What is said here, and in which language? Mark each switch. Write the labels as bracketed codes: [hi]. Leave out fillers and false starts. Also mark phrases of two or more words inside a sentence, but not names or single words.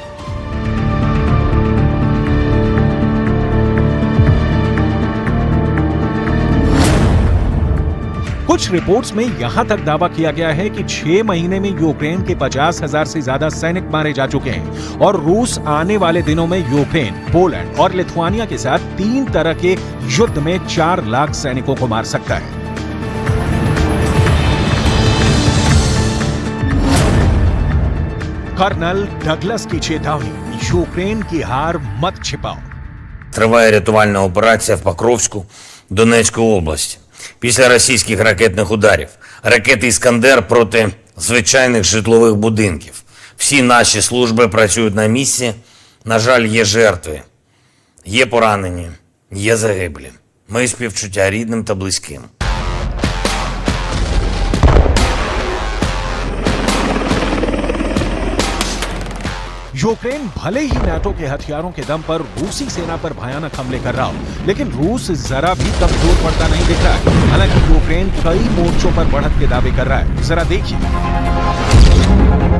[hi] कुछ रिपोर्ट्स में यहां तक दावा किया गया है कि 6 महीने में यूक्रेन के 50,000 से ज्यादा सैनिक मारे जा चुके हैं और रूस आने वाले दिनों में यूक्रेन, पोलैंड और लिथुआनिया के साथ 3 तरह के युद्ध में 4 लाख सैनिकों को मार सकता है। कर्नल डगलस की चेतावनी, यूक्रेन की हार मत छिपाओ। [uk] Триває рятувальна операція в Покровську Донецької області. Після російських ракетних ударів. Ракети «Іскандер» проти звичайних житлових будинків. Всі наші служби працюють на місці. На жаль, є жертви, є поранені, є загиблі. Мої співчуття рідним та близьким. [hi] यूक्रेन भले ही नाटो के हथियारों के दम पर रूसी सेना पर भयानक हमले कर रहा हो, लेकिन रूस जरा भी कमजोर पड़ता नहीं दिख रहा है। हालांकि यूक्रेन कई मोर्चों पर बढ़त के दावे कर रहा है, जरा देखिए।